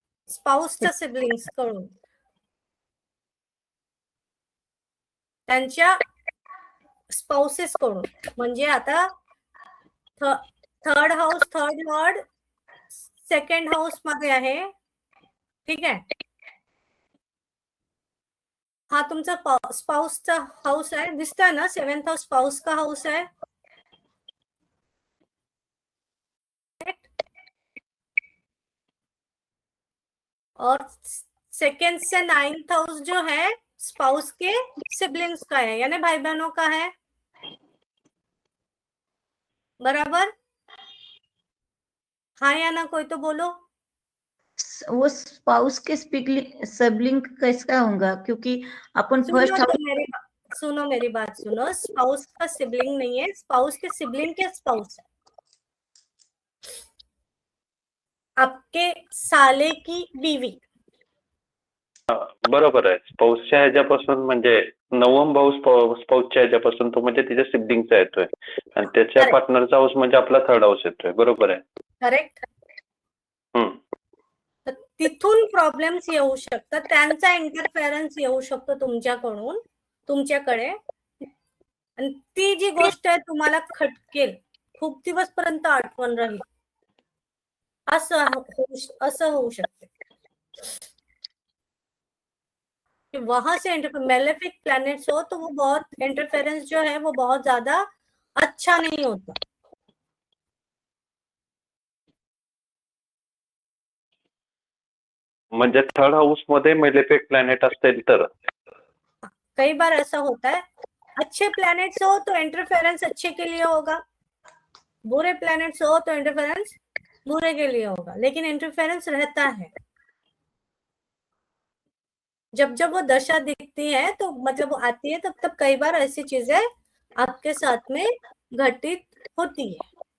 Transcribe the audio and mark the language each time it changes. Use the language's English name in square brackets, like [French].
[Marathi] स्पाऊसच्या siblings कडून त्यांच्या spouses कडून, म्हणजे आता third house third Lord second house मध्ये आहे, ठीक आहे. हा तुमचा स्पाउसचा हाऊस आहे, दिसतंय ना. [Hindi] 7th हाऊस स्पाउस का हाऊस है. और सेकेंड से 9th हाउस जो है स्पाउस के सिबलिंग्स का है, यानी भाई बहनों का है, बराबर. हाँ या ना, कोई तो बोलो. वो स्पाउस के सिबलिंग कैसा होगा, क्योंकि अपन फर्स्ट सुनो मेरी बात सुनो. स्पाउस का सिबलिंग नहीं है, स्पाउस के सिबलिंग के स्पाउस, आपके साले की बीवी. [Marathi] बरोबर आहे. स्पाऊसच्या ह्याच्यापासून म्हणजे नवम भाऊ स्पाऊसच्या ह्याच्यापासून तो म्हणजे तिच्या सिबलिंगचा येतोय आणि त्याच्या पार्टनरचा हाऊस म्हणजे आपला थर्ड हाऊस येतोय. बरोबर आहे. करेक्ट. तिथून प्रॉब्लेम्स येऊ शकतात, त्यांचा इंटरफेरन्स येऊ शकतो तुमच्याकडून तुमच्याकडे, आणि ती जी गोष्ट आहे तुम्हाला खटकेल, खूप दिवसपर्यंत आठवण राहील, असं होऊ शकते. [Hindi] वहां से मेलेफिक प्लैनेट्स हो तो वो बहुत इंटरफेरेंस जो है वो बहुत ज्यादा अच्छा नहीं होता. [Marathi] म्हणजे थर्ड हाऊस मध्ये मेलेफिक प्लॅनेट असतील तर [Hindi] कई बार ऐसा होता है, अच्छे प्लैनेट्स हो तो इंटरफेरेंस अच्छे के लिए होगा, बुरे प्लैनेट्स हो तो इंटरफेरेंस बुरे के लिए होगा, लेकिन इंटरफेरेंस रहता है. जब जब वो दशा दिखती है तो मतलब वो आती है, तब तब कई बार ऐसी चीजें आपके साथ में घटित होती है.